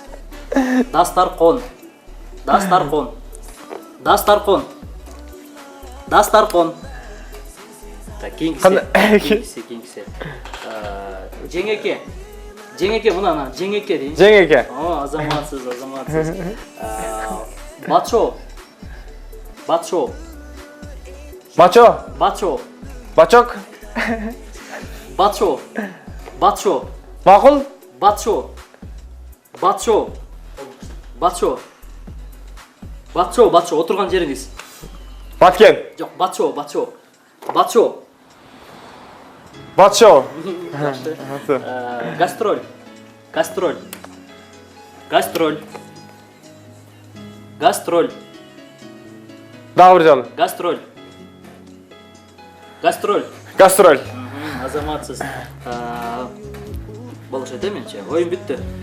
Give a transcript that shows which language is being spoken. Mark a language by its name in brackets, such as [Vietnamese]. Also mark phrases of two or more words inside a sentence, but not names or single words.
[Kyrgyz] Дастаркон. Дастаркон. Дастаркон. Дастаркон. Так, кийинкиси. Жеңеке. Жеңеке, мына жеңеке дейин. Жеңеке. О, азаматсыз. Бачо. Бачо. Мачо. Бачо. Бачок. Бачо. Бачо. Макул. Бачо. Бачо. Бачо. Бачо, отурган жериңиз. Баткен. Жок, бачо. Бачо. Батшо. Гастроль. Гастроль. Гастроль. Гастроль. Дагы бир жолу. Гастроль. Гастроль. Гастроль. Азаматсыз. Болушу деменчи. Оюн бүттү.